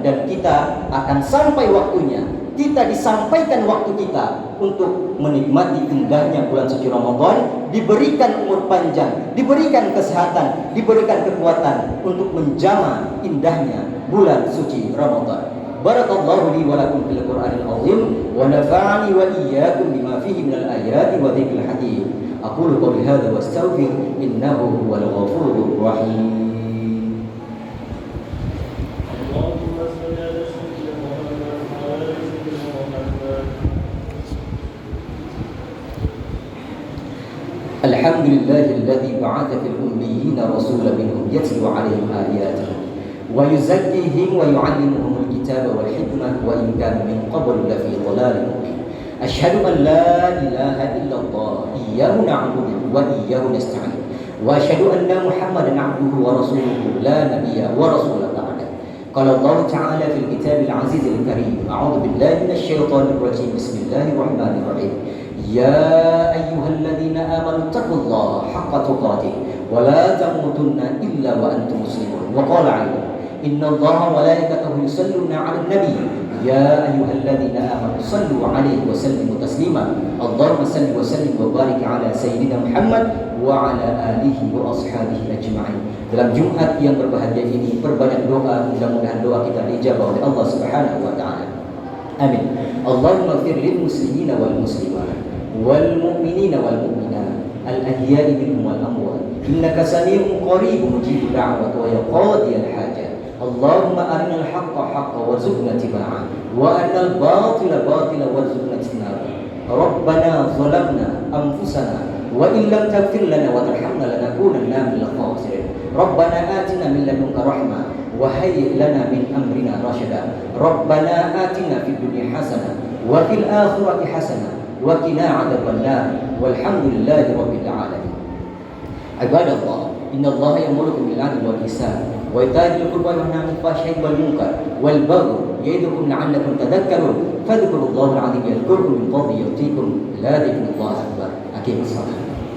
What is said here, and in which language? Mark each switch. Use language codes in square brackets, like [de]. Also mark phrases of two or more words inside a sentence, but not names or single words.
[id] Dan kita akan sampai waktunya, kita disampaikan waktu kita untuk menikmati indahnya bulan suci Ramadan, diberikan umur panjang, diberikan kesehatan, diberikan kekuatan untuk menjama indahnya bulan suci Ramadan. [ar] بارك الله لي ولكم في القرآن العظيم ونفعني وإياكم بما فيه من الآيات والذكر الحكيم. أقول قولي هذا وأستغفر إنه هو الغفور الرحيم. الحمد لله الذي بعث في الأميين رسولا منهم يتلو عليهم آياته ويزكيهم ويعلمهم الكتاب والحكمة وإن كانوا من قبل لفي ضلال مبين. أشهد أن لا إله إلا الله إياه نعبد وإياه نستعين وأشهد أن محمدا عبده ورسوله لا نبي ولا رسول بعد. قال الله تعالى في الكتاب العزيز الكريم. أعوذ بالله من الشيطان الرجيم. بسم الله الرحمن الرحيم. يا أيها الذين آمنوا اتقوا الله حق تقاته ولا تموتن إلا وأنتم مسلمون. وقال أيضا إن الله وملائكته يصلون على النبي. يا أيها الذين آمنوا صلوا عليه وسلموا تسليما. اللهم صل وسلم وبارك على سيدنا محمد وعلى آله وأصحابه أجمعين. [id] Dalam Jumat yang berbahagia ini perbanyak doa, mudah-mudahan doa kita dijabah oleh [ar] الله سبحانه وتعالى. [id] Amin. [ar] اللهم اغفر للمسلمين والمسلمات والمؤمنين والمؤمنات الأحياء منهم والأموات إنك سميع قريب مجيب الدعوات ويا قاضي الحاجات. اللهم أرنا الحق حقا وارزقنا اتباعه وأرنا الباطل باطلا وارزقنا اجتنابه. ربنا ظلمنا أنفسنا وإن لم تغفر لنا وترحمنا لنكونن من الخاسرين. ربنا آتنا من لدنك رحمة وهيئ لنا من أمرنا رشدا. ربنا آتنا في الدنيا حسنة وفي الآخرة حسنة وقنا عذاب النار. والحمد لله رب العالمين. عباد الله، إن الله يأمركم بالعدل والإحسان وإيتاء ذي القربى وينهى عن الفحشاء والمنكر والبغي يعظكم لعلكم تذكرون. فاذكروا الله العظيم يذكركم من فضله يعطكم لا ذكر الله أكبر. أقيموا الصلاة.